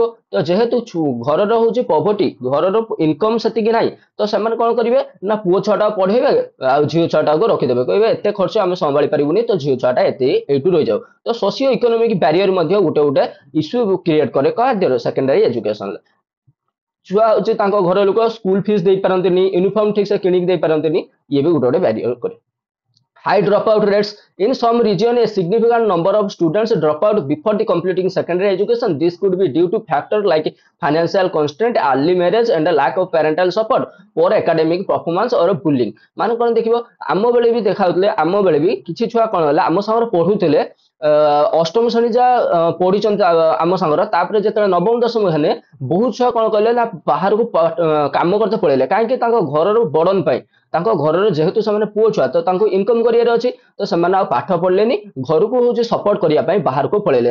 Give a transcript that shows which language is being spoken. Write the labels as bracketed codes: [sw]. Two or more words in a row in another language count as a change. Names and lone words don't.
[or] ତ ଯେହେତୁ ଘରର ହଉଛି ପଭର୍ଟି, ଘରର ଇନକମ ସେତିକି ନାହିଁ, ତ ସେମାନେ କଣ କରିବେ ନା ପୁଅ ଛୁଆଟା ପଢେଇବେ ଆଉ ଝିଅ ଛୁଆଟାକୁ ରଖିଦେବେ, କହିବେ ଏତେ ଖର୍ଚ୍ଚ ଆମେ ସମ୍ଭାଳି ପାରିବୁନି ତ ଝିଅ ଛୁଆଟା ଏତେ ଏଇଠୁ ରହିଯାଉ। ତ [en] socio economic barrier [or] ମଧ୍ୟ ଗୋଟେ ଗୋଟେ [en] issue create [or] କରେ କାହାର [en] secondary educationରେ। [or] ଛୁଆ ହଉଛି ତାଙ୍କ ଘର ଲୋକ [en] school fees [or] ଦେଇପାରନ୍ତିନି, ୟୁନିଫର୍ମ ଠିକ ସେ କିଣିକି ଦେଇପାରନ୍ତିନି, ଇଏ ବି ଗୋଟେ ଗୋଟେ ବ୍ୟାରିୟର କରେ। [en] High dropout rates. In some region, a significant number of students drop out before the completing secondary education. This could be due to factors like financial constraint, early marriage, and a lack of parental support, poor academic performance, or bullying. [or] ମାନେ କଣ ଦେଖିବ ଆମ ବେଳେ ବି ଦେଖାଉଥିଲେ, ଆମ ବେଳେ ବି କିଛି ଛୁଆ କଣ ହେଲା ଆମ ସାଙ୍ଗରେ ପଢୁଥିଲେ ଅଷ୍ଟମ ଶ୍ରେଣୀ ଯାହା ପଢିଛନ୍ତି ଆମ ସାଙ୍ଗର, ତାପରେ ଯେତେବେଳେ ନବମ ଦଶମ ହେଲେ ବହୁତ ଛୁଆ କଣ କଲେ ନା ବାହାରକୁ କାମ କରତେ ପଳେଇଲେ, କାହିଁକି ତାଙ୍କ ଘରର ବର୍ଡନ ପାଇଁ। ତାଙ୍କ ଘରର ଯେହେତୁ ସେମାନେ ପୁଅ ଛୁଆ ତ ତାଙ୍କୁ ଇନକମ କରିବାର ଅଛି, ତ ସେମାନେ ଆଉ ପାଠ ପଢିଲେନି, ଘରକୁ ହଉଛି ସପୋର୍ଟ କରିବା ପାଇଁ ବାହାରକୁ ପଳେଇଲେ।